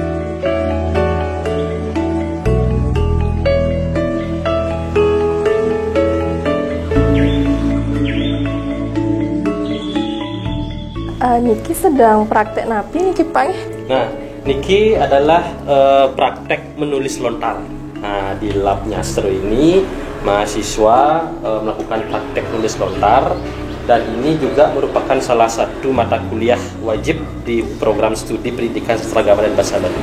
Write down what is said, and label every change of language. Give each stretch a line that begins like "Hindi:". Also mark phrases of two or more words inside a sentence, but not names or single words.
Balinese: Niki
Indonesian: sedang praktek
Balinese: napi niki Pak.
Indonesian: Nah, niki adalah praktek menulis lontar. Nah, di lab Nyastre ini mahasiswa melakukan praktek nulis lontar, dan ini juga merupakan salah satu mata kuliah wajib di program studi pendidikan sastra agama dan bahasa Bali.